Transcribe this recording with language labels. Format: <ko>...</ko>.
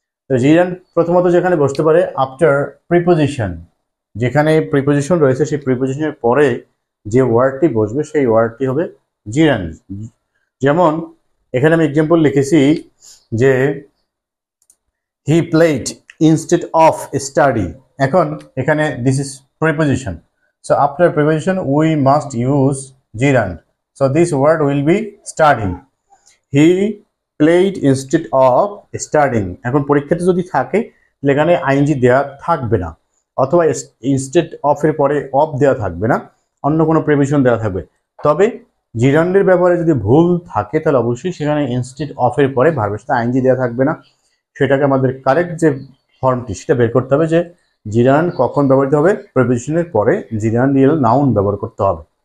<bn>তো জিরান্ড প্রথমত যেখানে বসতে পারে আফটার প্রিপোজিশন, যেখানে প্রিপোজিশন রয়েছে সেই প্রিপোজিশনের পরে যে ওয়ার্ডটি বসবে সেই ওয়ার্ডটি হবে জিরান্ড। যেমন এখানে আমি এক্সাম্পল লিখেছি যে</bn> <en>He played instead of study.</en> <bn>এখন এখানে</bn> <en>This is preposition, so after preposition we must use gerund. So this word will be studying. He played instead of studying.</en> <bn>এখন পরীক্ষাতে যদি থাকে এখানে আইএনজি দেওয়া থাকবে না, অথবা ইনস্টেড অফ এর পরে অফ দেওয়া থাকবে না, অন্য কোনো প্রিপোজিশন দেওয়া থাকবে। তবে জিরান্ডের ব্যবহারে যদি ভুল থাকে তাহলে অবশ্যই সেখানে ইনস্টেড অফ এর পরে ভার্বের সাথে আইএনজি দেওয়া থাকবে না। সেটাকে আমাদের কারেক্ট যে ফর্মটি সেটা বের করতে হবে যে জিরান্ড কখন ব্যবহৃত হবে, প্রিপোজিশনের পরে জিরান্ডিয়াল নাউন ব্যবহার করতে হবে।</bn>